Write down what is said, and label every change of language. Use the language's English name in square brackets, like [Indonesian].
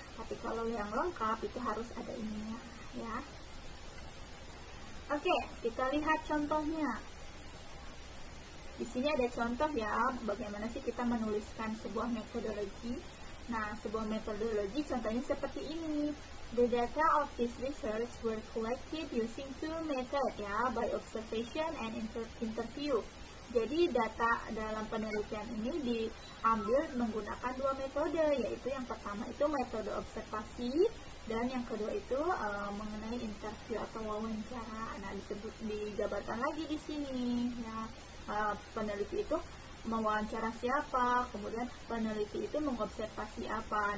[Indonesian] Tapi kalau yang lengkap itu harus ada ininya ya. Oke, kita lihat contohnya. Di sini ada contoh ya, bagaimana sih kita menuliskan sebuah metodologi. Nah, sebuah metodologi contohnya seperti ini. [English] The data of this research were collected using two methods ya, by observation and interview. [Indonesian] Jadi data dalam penelitian ini diambil menggunakan dua metode, yaitu yang pertama itu metode observasi dan yang kedua itu mengenai interview atau wawancara. Nah, digambarkan lagi di sini ya. Peneliti itu mewawancara siapa, kemudian peneliti itu mengobservasi apa.